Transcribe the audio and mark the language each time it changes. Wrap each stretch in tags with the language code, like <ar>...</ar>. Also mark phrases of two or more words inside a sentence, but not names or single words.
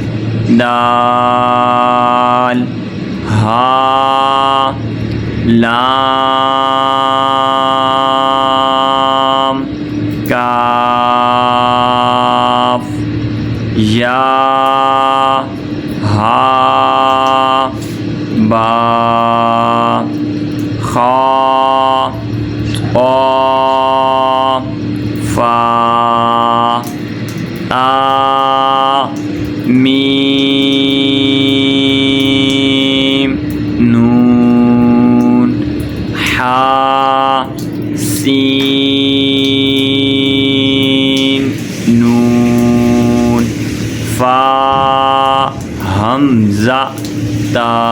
<ur>دال ہا لام کاف یا ہا با خا طوا فا تا میم نون ہا سین نون فا ہمزہ تا</ur>